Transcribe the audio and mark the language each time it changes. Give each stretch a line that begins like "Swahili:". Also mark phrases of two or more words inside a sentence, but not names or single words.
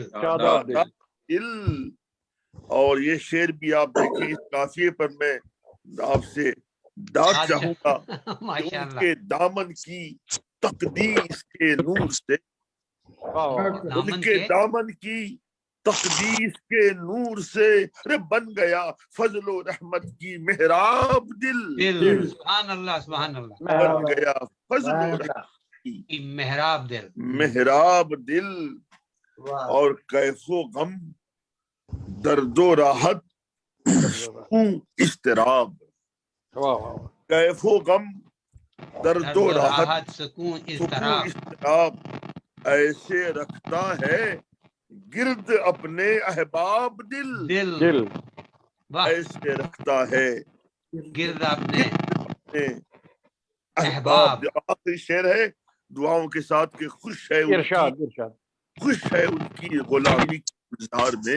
Urdu: شاداب دل۔ اور یہ شعر بھی آپ دیکھیں، اس قافیے پر میں آپ سے داد چاہوں گا، ان کے دامن کی تقدیس کے نور سے، ان کے دامن کی تقدیس کے نور سے بن گیا فضل و رحمت کی محراب دل.
Arabic: سبحان اللہ سبحان اللہ.
Urdu: بن گیا فضل و رحمت کی محراب دل. محراب دل. اور کیف و غم درد و راحت اضطراب. کیف و غم درد و راحت سکون اضطراب ایسے رکھتا ہے گرد اپنے احباب دل. ایسے رکھتا ہے گرد اپنے احباب. آخری شعر ہے دعاؤں کے ساتھ کہ خوش ہے خوش ہے ان کی غلامی کے گلزار میں.